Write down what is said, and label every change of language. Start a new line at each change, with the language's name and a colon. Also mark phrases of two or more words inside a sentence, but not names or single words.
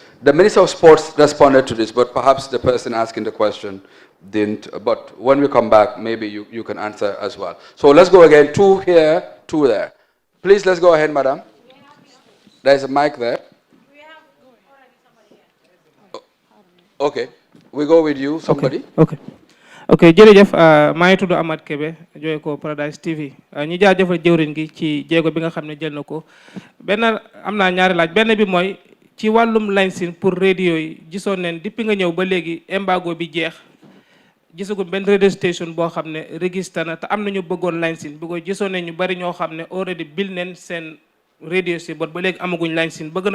English: The Minister of Sports responded to this, but perhaps the person asking the question didn't. But when we come back, maybe you can answer as well. So let's go again. 2 here, 2 there. Please, let's go ahead, madam. There's a mic there. Okay, we go with you, somebody.
Wolof: Okay, jërëjëf maa ngi tudd Amath Kebe jooy ko Paradise TV ñi jaajëfal jëwriñ gi ci jéego bi nga xam ne jël na ko benn am naa ñaari laaj benn bi mooy ci wàllum licence pour radio yi gisoon neen depuis nga ñëw ba léegi embargo bi jeex gisagu benn
English: radio station
Wolof: boo xam ne registré na te am nañu bëggoon licence bi ko gisoon ne ñu bari ñoo xam ne already bil neen seen radio si bot ba léegi amaguñ licence bëgg